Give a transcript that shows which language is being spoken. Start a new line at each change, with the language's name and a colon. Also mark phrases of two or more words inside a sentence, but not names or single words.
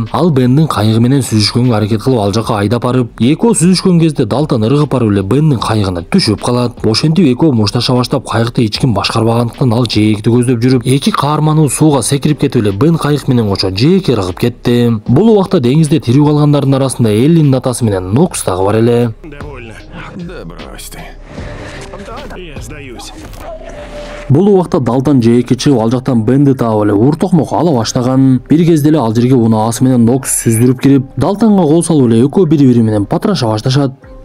Kyrgyz: Ал Бендин кайыгы менен сүзүшкөнгө аракет кылып ал жака айдап барып, экөө сүзүшкөн кезде Далтон ыргып барып эле Бендин кайыгына түшүп калат. Ошентип экөө мушташа баштап кайыкты эч ким башкарбагандыктан ал жээкти көздөп жүрүп, эки каарманыбыз сууга секирип кетип эле Бен кайык менен кошо жээкке ыргып кетти. Бул убакта деңизде тирүү калгандардын арасында Эллинин атасы менен Нокс дагы бар эле.
Russian: Довольно. Да брось ты. Я сдаюсь.
Kyrgyz: Бул убакта Далтон жээкке чыгып ал жактан Бенди таап эле уртокмок ала баштаган. Бир кезде эле ал жерге унаасы менен Нокс сүздүрүп кирип, Далтонго кол салып эле экөө бири-бири менен патраша башташат.